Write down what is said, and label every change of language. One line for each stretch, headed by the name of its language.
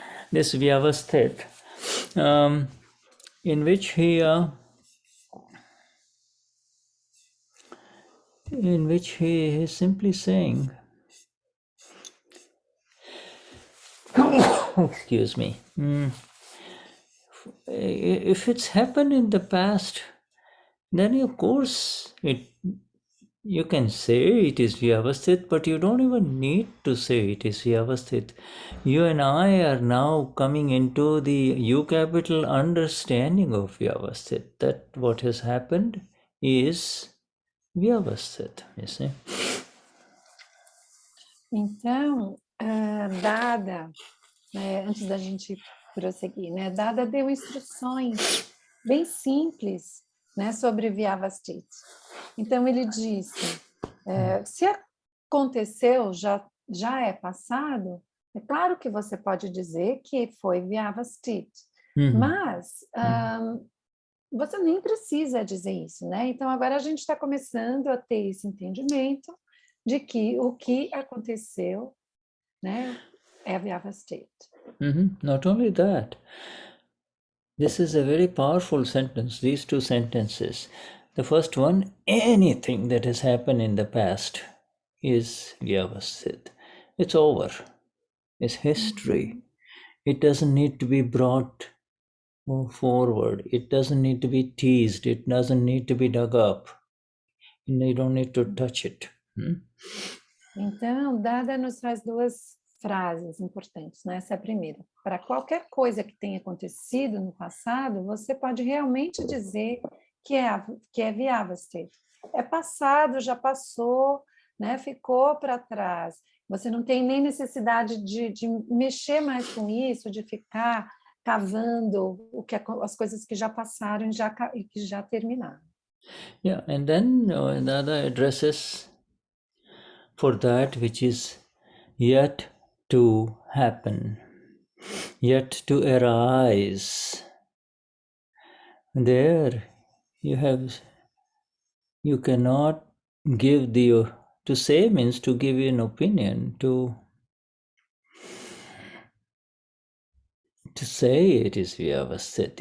English: This Vyavasthit, in which he is simply saying, excuse me, if it's happened in the past, then of course you can say it is Vyavasthit, but you don't even need to say it is Vyavasthit. You and I are now coming into the U capital understanding of Vyavasthit, that what has happened is Vyavasthit, you see.
Portuguese: Então, Dada, antes da gente prosseguir, né, Dada deu instruções bem simples, né, sobre Vyavasthit. Então, ele disse, se aconteceu, já é passado, é claro que você pode dizer que foi Vyavasthit, mas você nem precisa dizer isso, né? Então, agora a gente está começando a ter esse entendimento de que o que aconteceu, né, é Vyavasthit.
English: Not only that, this is a very powerful sentence, these two sentences. The first one, anything that has happened in the past is Vyavasthit. It's over. It's history. It doesn't need to be brought forward. It doesn't need to be teased. It doesn't need to be dug up. You don't need to touch it.
Portuguese: Então, Dada nos traz duas frases importantes, né? Essa é a primeira. Para qualquer coisa que tenha acontecido no passado, você pode realmente dizer que é Vyavasthit. É passado, já passou, né? Ficou para trás. Você não tem nem necessidade de mexer mais com isso, de ficar cavando as coisas que já passaram e que já terminaram.
English: Yeah, and then Dada addresses for that which is yet to happen, yet to arise. There you cannot give to say means to give an opinion, to say it is Vyavasthit.